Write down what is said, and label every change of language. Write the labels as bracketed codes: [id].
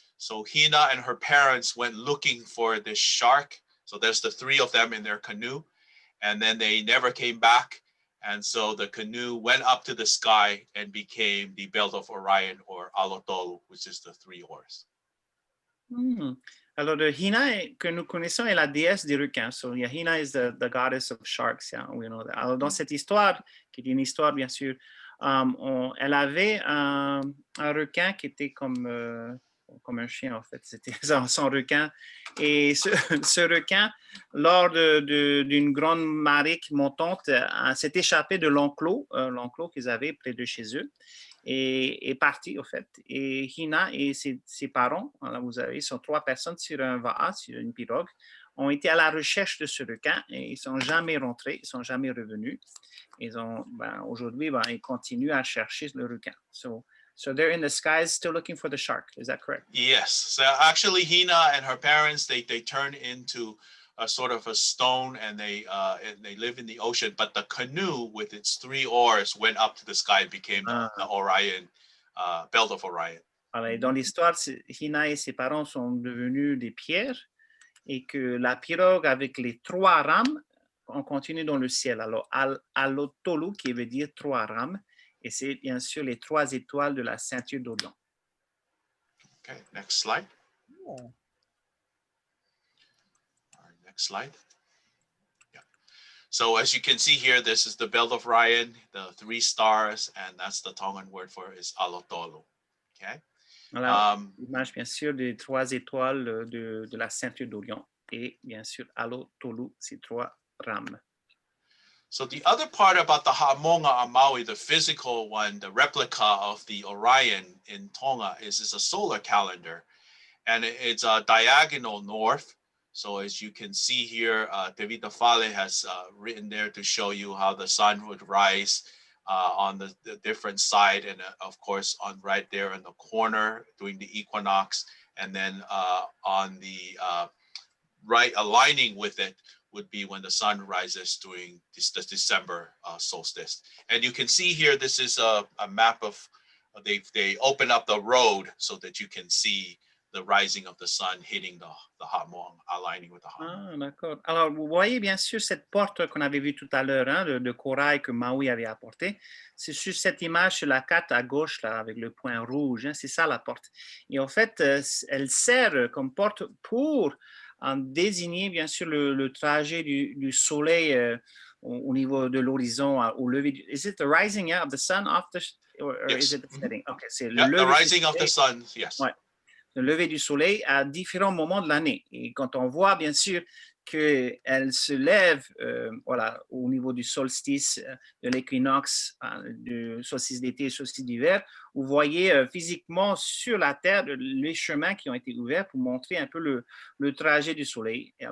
[en] So Hina and her parents went looking for this shark. So there's the 3 of them in their canoe, and then they never came back. And so the canoe went up to the sky and became the belt of Orion, or alotolu, which is the 3 oars. [fr] Alors, le Hina que nous connaissons est la déesse des requins. [en] So, yeah, Hina is the goddess of sharks. Yeah, we know that. [fr] Alors, dans cette histoire, qui est une histoire, bien sûr, elle avait un requin qui était comme un chien, en fait. C'était son requin. Et ce requin, lors d'une grande marée montante, s'est échappé de l'enclos qu'ils avaient près de chez eux. Et est parti, au fait. Et Hina et ses parents, là, vous avez, sont 3 personnes sur un va'a, sur une pirogue, ont été à la recherche de ce requin et ils ne sont jamais rentrés, ils ne sont jamais revenus. Aujourd'hui, ils continuent à chercher le requin. [en] So they're in the skies still looking for the shark. Is that correct? Yes. So actually, Hina and her parents, they turn into a sort of a stone, and they live in the ocean. But the canoe with its 3 oars went up to the sky and became the Orion, belt of Orion. [fr] Alors, dans l'histoire, Hina et ses parents sont devenus des pierres et que la pirogue avec les 3 rames, on continue dans le ciel. Alors, alotolu, qui veut dire 3 rames, et c'est bien sûr les 3 étoiles de la ceinture d'Orion. [en] Okay, next slide. Yeah. Next slide. Yeah. So as you can see here, this is the belt of Orion, the 3 stars, and that's the Tongan word for it is alotolu. Okay. [fr] Voilà, l'image bien sûr des 3 étoiles de la ceinture d'Orion et bien sûr alotolu, ces 3 rames. [en] So the other part about the Hamongoʻa on Maui, the physical one, the replica of the Orion in Tonga, is a solar calendar, and it's a diagonal north. So as you can see here, Tevita has written there to show you how the sun would rise on the different side, and of course on right there in the corner during the equinox, and then on the right aligning with it would be when the sun rises during the December solstice. And you can see here, this is a map of, they open up the road so that you can see the rising of the sun hitting the Hamongoʻa, aligning with the Hamongoʻa. [fr] Ah, d'accord. Alors, vous voyez bien sûr cette porte qu'on avait vue tout à l'heure, hein, de corail que Maui avait apporté. C'est sur cette image sur la carte à gauche, là, avec le point rouge. Hein, c'est ça la porte. Et en fait, elle sert comme porte pour désigner bien sûr le trajet du soleil au niveau de l'horizon au lever. [en] Is it the rising of the sun off the, or Yes. is it the setting? Okay, [fr] c'est le [en] Yeah, the [fr] lever [en] rising [fr] du [en] of the [fr] soleil. [en] sun, yes. [fr] Ouais. Le lever du soleil à différents moments de l'année. Et quand on voit, bien sûr, qu'elle se lève voilà, au niveau du solstice, de l'équinoxe, du solstice d'été et solstice d'hiver, vous voyez physiquement sur la Terre les chemins qui ont été ouverts pour montrer un peu le trajet du soleil.